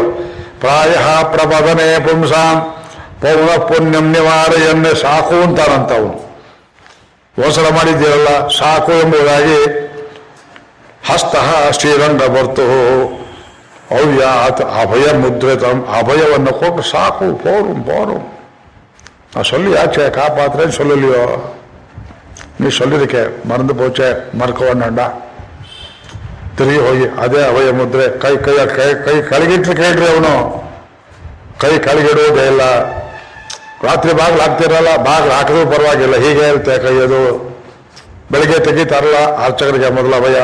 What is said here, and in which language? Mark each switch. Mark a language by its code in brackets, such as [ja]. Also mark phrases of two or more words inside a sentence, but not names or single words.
[sa] ಪ್ರಾಯ ಪ್ರಬದನೆ ಪುಂಸಾಂ ಪೌನ ಪುಣ್ಯಂ ನಿವಾರಯನ್ನೇ. [kn] ಸಾಕು ಅಂತಾನಂತ ಅವನು. ಒಂದ್ಸಲ ಮಾಡಿದ್ದೀರಲ್ಲ ಸಾಕು ಎಂಬುದಾಗಿ. [sa] ಹಸ್ತ ಶ್ರೀರಂಗ ಬರ್ತು ಅವ್ಯಾತ್ ಅಭಯ ಮುದ್ರಿತಂ. [kn] ಅಭಯವನ್ನು ಕೊಟ್ಟು ಸಾಕು, ಪೋರು ಪೋರು. [ta] சொல்லி ஆச்சே காப்பாத்துறேன்னு சொல்லலையோ? நீ சொல்லிருக்கே, மறந்து போச்சே, மறக்க வேண்டாண்டா. [kn] ತಿರುಗಿ ಹೋಗಿ ಅದೇ ಅಭಯ ಮುದ್ರೆ. ಕೈ ಕೈ ಕೈ ಕೈ ಕಳಗಿಟ್ರು ಕೇಳ್ರಿ. ಅವನು ಕೈ ಕಳಗಿಡೋದೇ ಇಲ್ಲ. ರಾತ್ರಿ ಬಾಗಿಲು ಹಾಕ್ತಿರಲ್ಲ, ಬಾಗಿಲು ಹಾಕಿದ್ರು ಪರವಾಗಿಲ್ಲ, ಹೀಗೆ ಇರುತ್ತೆ ಕೈಯದು. ಬೆಳಿಗ್ಗೆ ತೆಗಿತಾರಲ್ಲ ಅರ್ಚಕರಿಗೆ ಮೊದಲ ಅಭಯ.